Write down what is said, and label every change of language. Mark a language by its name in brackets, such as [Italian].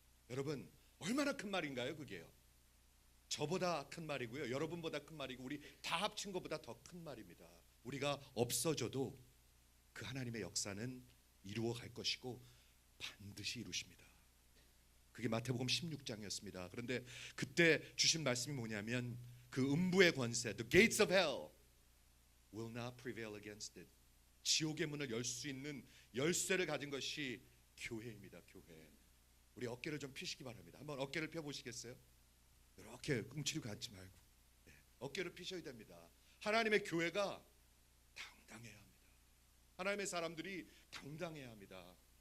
[Korean] 여러분, 얼마나 큰 말인가요? 그게요. 저보다 큰 말이고요, 여러분보다 큰 말이고, 우리 다 합친 것보다 더 큰 말입니다. 우리가 없어져도 그 하나님의 역사는 이루어 갈 것이고 반드시 이루십니다. 그게 마태복음 16장이었습니다. 그런데 그때 주신 말씀이 뭐냐면, 그 음부의 권세, [English] the gates of hell will not prevail against it. [Korean] 지옥의 문을 열 수 있는 열쇠를 가진 것이 교회입니다. 교회. 우리 어깨를 좀 펴시기 바랍니다. 한번 어깨를 펴보시겠어요? 이렇게 움츠리고 앉지 말고, 어깨를 펴셔야 됩니다. 하나님의 교회가 당당해야 합니다. 하나님의 사람들이 당당해야 합니다.